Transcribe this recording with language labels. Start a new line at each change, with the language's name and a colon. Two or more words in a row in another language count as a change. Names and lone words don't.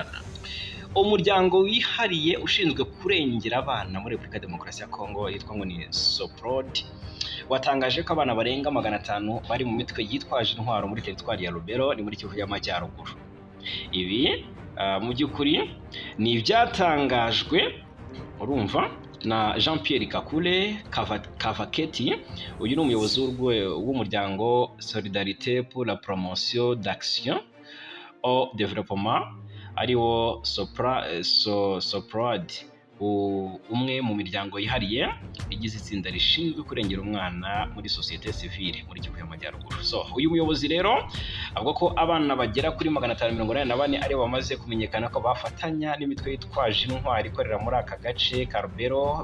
Kinyarwanda: Umuryango wihariye ushinzwe kurengera abana muri Repubulika Demokarasi ya Kongo yitwa ngo ni Soprod watangaje ko abana barenga 500 bari mu mitwe yitwaje intwaro muri teritwari ya Lubero ni muri Kivu y'Amajyaruguru. Ibi mu by'ukuri ni ibyatangajwe urumva na Jean Pierre Kakule Kavaketi. Uyu ni umuyobozi w'umuryango Solidarité pour la promotion d'action au développement ariwo Soprod, umwe mu miryango yihariye igize itsinda rishinzwe kurengera umwana muri
French: société civile
Kinyarwanda: muri Kivu y'Amajyaruguru. Uyu muyobozi rero avuga ko abana bagera kuri 584 aribo bamaze kumenyekana ko bafatanya n'imitwe yitwaje intwari ikorera muri aka gace ka Lubero.